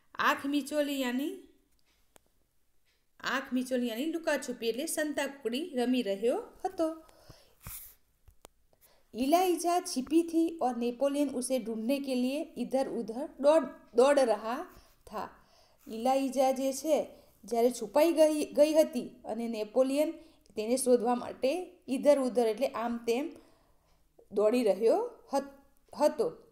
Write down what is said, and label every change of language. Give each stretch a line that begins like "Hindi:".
Hindi: आँख मिचोली यानी लुका छुपी
Gujarati: એટલે સંતા કુકડી રમી રહ્યો હતો.
Hindi: इलाइजा छिपी थी और नेपोलियन उसे ढूंढने के लिए इधर उधर दौड़ रहा था.
Gujarati: इलाइजा જે છે જ્યારે છુપાઈ ગઈ હતી અને નેપોલિયન તેને શોધવા માટે
Hindi: ઇધર ઉધર
Gujarati: એટલે આમ તેમ દોડી રહ્યો હતો.